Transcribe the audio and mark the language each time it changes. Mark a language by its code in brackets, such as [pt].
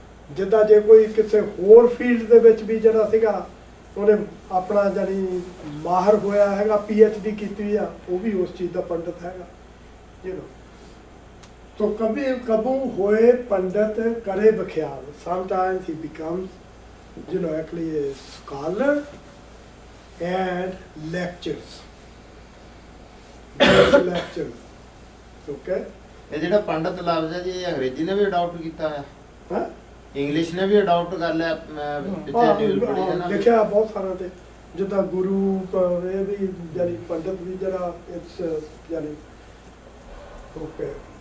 [pa] ਜਿੱਦਾਂ ਜੇ ਕੋਈ ਕਿਸੇ ਹੋਰ ਫੀਲਡ ਦੇ ਵਿੱਚ ਵੀ ਜਿਹੜਾ ਸੀਗਾ ਉਹਨੇ ਆਪਣਾ ਜਾਨੀ ਮਾਹਰ ਹੋਇਆ ਹੈਗਾ, PhD ਕੀਤੀ ਆ, ਉਹ ਵੀ ਉਸ ਚੀਜ਼ ਦਾ ਪੰਡਤ ਹੈਗਾ [en] You know. [pa] So ਕਬੂ ਹੋਏ ਪੰਡਤ ਕਰੇ ਬਖਿਆਲ। [en] Sometimes he becomes actually a scholar and lectures. Lectures. Okay? [pa] ਇਹ ਜਿਹੜਾ ਪੰਡਤ ਲਫ਼ਜ਼ ਹੈ ਜੀ, ਇਹ ਅੰਗਰੇਜ਼ੀ ਨੇ ਵੀ ਅਡਾਪਟ ਕੀਤਾ ਹੈ, ਹਾਂ ਇੰਗਲਿਸ਼ ਨੇ ਵੀ ਅਡਾਪਟ ਕਰ ਲਿਆ। ਪਿੱਛੇ ਨਿਊਜ਼ ਪੜ੍ਹੀ ਹੈ ਨਾ, ਲਿਖਿਆ ਬਹੁਤ ਸਾਰਾ ਤੇ ਜਿੱਦਾਂ ਗੁਰੂ ਇਹ ਵੀ ਜਾਨੀ ਪੰਡਤ ਵੀ ਜਿਹੜਾ ਇਟਸ ਜਾਨੀ ਓਕੇ।